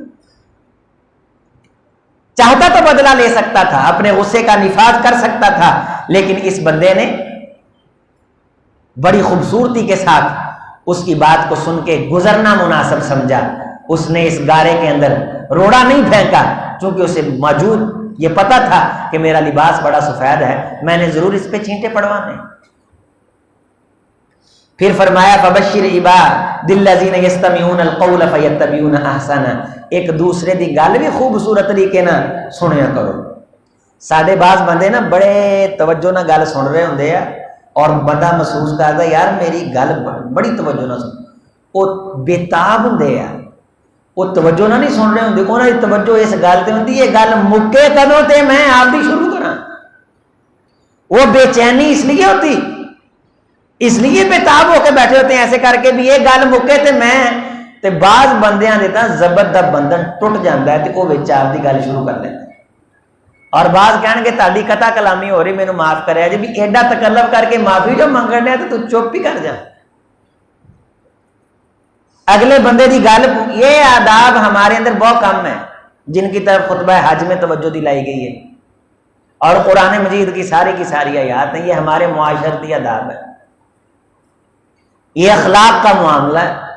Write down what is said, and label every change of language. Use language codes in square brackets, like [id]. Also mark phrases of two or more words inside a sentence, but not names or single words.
[ur] چاہتا تو بدلہ لے سکتا تھا, اپنے غصے کا نفاذ کر سکتا تھا, لیکن اس بندے نے بڑی خوبصورتی کے ساتھ اس کی بات کو سن کے گزرنا مناسب سمجھا. اس نے اس گارے کے اندر روڑا نہیں پھینکا, چونکہ اسے موجود یہ پتا تھا کہ میرا لباس بڑا سفید ہے, میں نے ضرور اس پہ چھینٹے پڑوانے. [pa] پھر فرمایا [ar] فبشر عباد الذین یستمعون القول فیتبعون احسنہ, [pa] ایک دوسرے دی گل بھی خوبصورت طریقے نہ سنیا کرو. ساڈے بعض بندے نا بڑے توجہ نہ گل سن رہے ہوندے ہیں [ur] اور بندہ محسوس کرتا [pa] یار میری گل بڑی توجہ نہ سن, وہ بےتاب ہوندے ہیں, وہ توجہ نہ نہیں سن رہے ہوندے, انہاں دی توجہ اس گل تے ہوندی یہ گل مکے کدوں تے میں آپ دی شروع کراں. [ur] وہ بے چینی اس لیے ہوتی, اس لیے بےتاب ہو کے بیٹھے ہوتے ہیں [pa] ایسے کر کے بھی یہ گل مکے تے میں تے بعض بندیاں دے تاں زبر دا بندھن ٹوٹ جاندا ہے تے وہ وچ آپ دی گل شروع کر دیندے. اور بعض کہن گے تہاڈی قطع کلامی ہو رہی مینوں معاف کریا جی, بھی ایڈا تکلف کر کے معافی جو منگن ہے تو چپ ہی کر جا. اگلے بندے دی گل, [ur] یہ آداب ہمارے اندر بہت کم ہے جن کی طرف خطبہ حج میں توجہ دلائی گئی ہے, اور قرآن مجید کی ساری آیات ہیں, یہ ہمارے معاشرتی آداب ہے, یہ اخلاق کا معاملہ ہے.